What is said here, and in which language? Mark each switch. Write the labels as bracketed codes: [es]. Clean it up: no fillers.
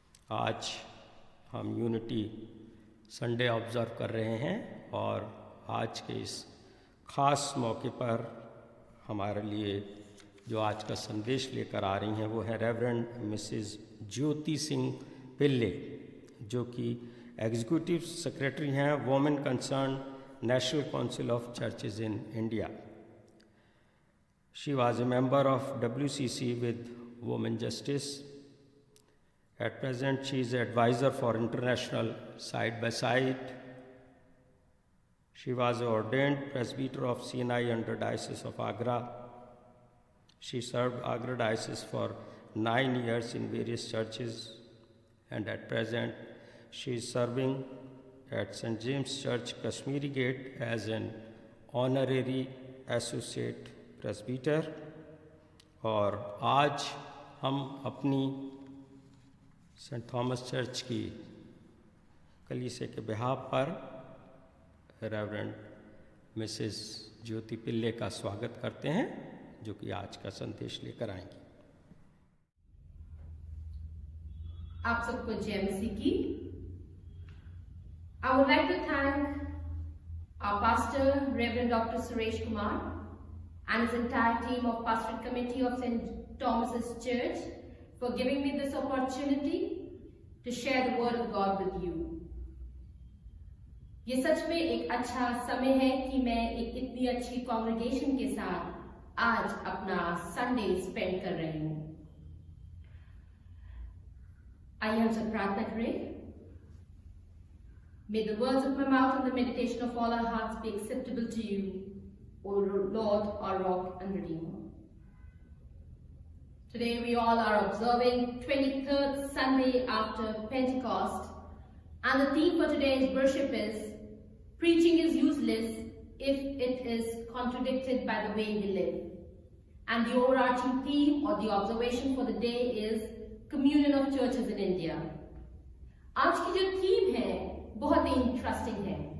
[hi] आज हम unity Sunday observe कर रहे हैं, और आज के इस ख़ास मौके पर हमारे लिए जो आज का संदेश लेकर आ रही हैं वो है रेवरेंड मिसेस ज्योति सिंह पिल्ले, जो कि एग्जीक्यूटिव सेक्रेटरी हैं women concern National Council of Churches in India. [en] She was a member of WCC with Women Justice. At present, she is an advisor for International Side by Side. She was an ordained presbyter of CNI under Diocese of Agra. She served Agra Diocese for 9 years in various churches, and at present, she is serving at St. James Church, Kashmiri Gate as an honorary associate presbyter। [hi] और आज हम अपनी Saint Thomas church की कलीसिया के behalf पर reverend Mrs ज्योति पिल्ले का स्वागत करते हैं, जो कि आज का संदेश लेकर आएंगी। आप सबको जय मसीह की। [en] I would like to thank our pastor, Reverend Dr. Suresh Kumar, and his entire team of Pastoral Committee of St. Thomas's Church for giving me this opportunity to share the Word of God with you. [hi] ये सच में एक अच्छा समय है कि मैं एक इतनी अच्छी कॉन्ग्रेगेशन के साथ आज अपना संडे स्पेंड कर रही हूँ। आइए हम सब प्रार्थना करें। [en] May the words of my mouth and the meditation of all our hearts be acceptable to you, O Lord, our rock and redeemer. Today we all are observing 23rd Sunday after Pentecost, and the theme for today's worship is preaching is useless if it is contradicted by the way we live. And the overarching theme or the observation for the day is communion of churches in India. [hi] आज की जो theme है बहुत ही interesting है।